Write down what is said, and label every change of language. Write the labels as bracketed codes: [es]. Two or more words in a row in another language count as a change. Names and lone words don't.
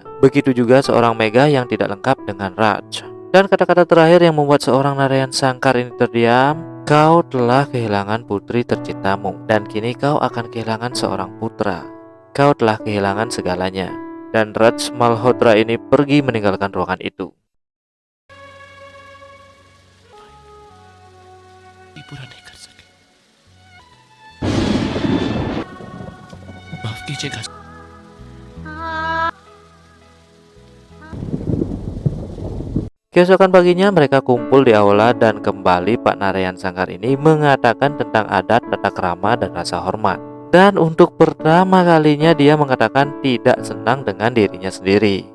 [id] Begitu juga seorang Mega yang tidak lengkap dengan Raj. Dan kata-kata terakhir yang membuat seorang Narayan Sankar ini terdiam, kau telah kehilangan putri tercintamu dan kini kau akan kehilangan seorang putra. Kau telah kehilangan segalanya. Dan Raj Malhotra ini pergi meninggalkan ruangan itu. [hi] पूरा नहीं कर सके। माफ कीजिएगा। [id] Keesokan paginya mereka kumpul di aula dan kembali Pak Narayan Sankar ini mengatakan tentang adat, tata krama, dan rasa hormat. Dan untuk pertama kalinya dia mengatakan tidak senang dengan dirinya sendiri.